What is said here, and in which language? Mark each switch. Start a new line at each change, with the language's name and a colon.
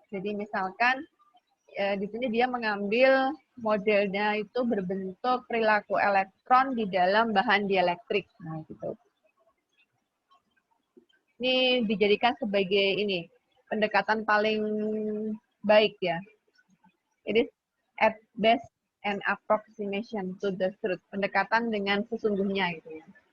Indonesian: Jadi misalkan di sini dia mengambil modelnya itu berbentuk perilaku elektron di dalam bahan dielektrik. Nah, gitu. Ini dijadikan sebagai pendekatan paling baik ya.
English: It is at best an approximation to the truth.
Indonesian: Pendekatan dengan sesungguhnya gitu ya.